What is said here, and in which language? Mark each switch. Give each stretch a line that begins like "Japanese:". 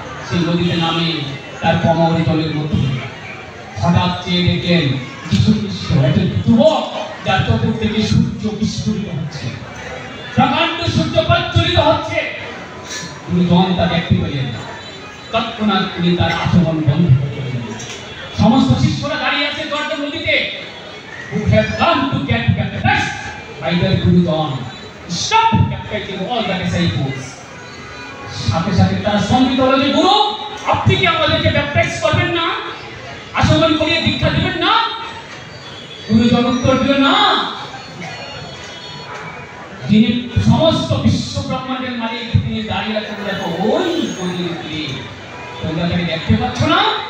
Bangla: সেই নদীতে নামে তার কোমরে জলের মধ্যে হঠাৎ চেয়ে দেখলেন যীশু খ্রিস্ট একজন যুবক, যার চতুর্দিকে সূর্য বিস্ফোরিত হচ্ছে, প্রকাণ্ড সূর্য প্রজ্বলিত হচ্ছে। গুরুজন তা দেখতে পেলেন, তৎক্ষণাৎ তিনি তার আচমন বন্ধ করে দিলেন। সমস্ত শিষ্যরা দাঁড়িয়ে আছে জর্দান নদীতে,
English: who have come to get baptized by their Gurujan. Stop baptizing all the disciples.
Bangla: সাথে সাথে তারা সঙ্গীত হলো যে গুরু আপনি কি আমাদেরকে ব্যাপটাইজ করবেন না, আচমন করিয়ে দীক্ষা দিবেন না? গুরুজন উত্তর দিল না, যিনি সমস্ত বিশ্ব ব্রহ্মাণ্ডের মালিক তিনি দাঁড়িয়ে আছেন, দেখো ওই গলিতে, তোমরা তাকে দেখতে পাচ্ছ না?